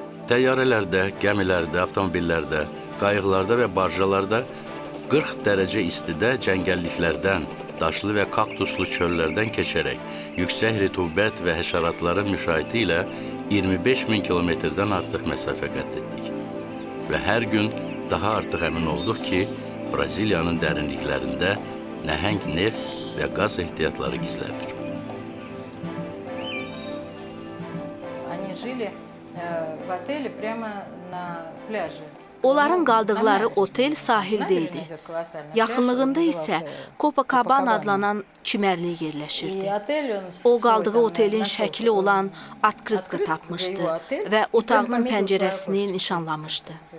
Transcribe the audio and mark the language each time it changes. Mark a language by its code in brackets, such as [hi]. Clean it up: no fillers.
[az] Təyyarələrdə, gəmilərdə, avtomobillərdə, qayıqlarda və barjalarda 40 dərəcə istidə cəngəlliklərdən, daşlı və kaktuslu çöllərdən keçərək yüksək rütubət və həşəratların müşahidə ilə 25 bin kilometrdən artıq məsafə qət etdik. Və hər gün daha artıq əmin olduq ki, Braziliyanın dərinliklərində nəhəng neft və qaz ehtiyatları gizlənir. [ru] Они жили в отеле прямо на пляже. [az] Onların qaldıqları otel sahildə idi. Yaxınlığında isə Copacabana adlanan çimərlik yerləşirdi. O qaldığı otelin şəkli olan atkritka tapmışdı və otağının pəncərəsini nişanlamışdı.